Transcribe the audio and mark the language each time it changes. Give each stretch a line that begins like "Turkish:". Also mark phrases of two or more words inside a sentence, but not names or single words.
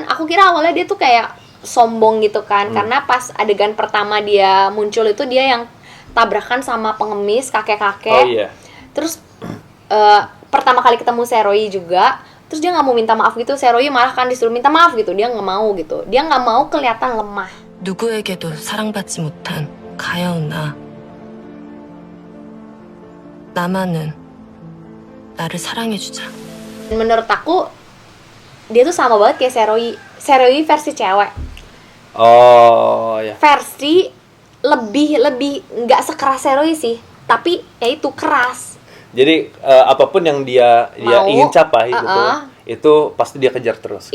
Indonesian: Aku kira awalnya dia tuh kayak sombong gitu kan, karena pas adegan pertama dia muncul itu dia yang tabrakan sama pengemis kakek-kakek. Oh iya. Terus pertama kali ketemu Seroy juga, terus dia nggak mau minta maaf gitu. Seroy malah kan disuruh minta maaf gitu, dia nggak mau gitu. Dia nggak mau kelihatan lemah.
Korean: 누구에게도 사랑받지 못한 가여운 나. 나만은 나를 사랑해주자.
Indonesian: Menurut aku dia tuh sama banget kayak Seroy versi cewek. Oh ya. Versi lebih nggak sekeras Seroy sih, tapi ya itu keras. Jadi apapun yang dia ingin capai gitu, itu pasti dia kejar terus.